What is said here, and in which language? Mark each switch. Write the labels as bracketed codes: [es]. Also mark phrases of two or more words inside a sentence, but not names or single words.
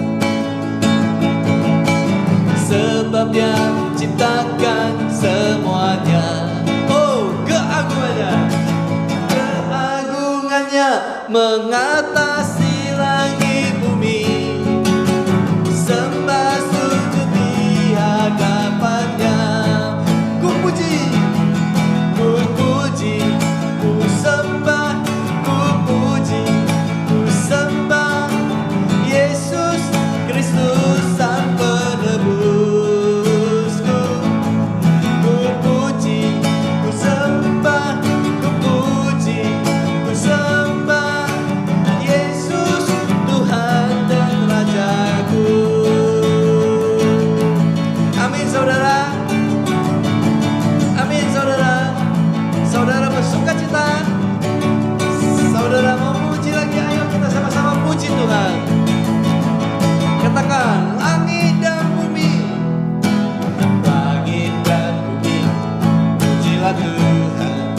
[id] Sebab Dia ciptakan semuanya. Oh, keagungannya, keagungannya mengatasi langit bumi. Sembah sujud di hadapannya. Ku puji, ku puji, ku sembah, ku puji, ku sembah Yesus Kristus Sang Penebusku. Ku puji, ku sembah, ku puji, ku sembah Yesus Tuhan dan Rajaku. Amin saudara. Amin saudara. Saudara bersuka cita, saudara mau puji lagi, ayo kita sama-sama puji Tuhan. Katakan, langit dan bumi, langit dan bumi, pujilah Tuhan.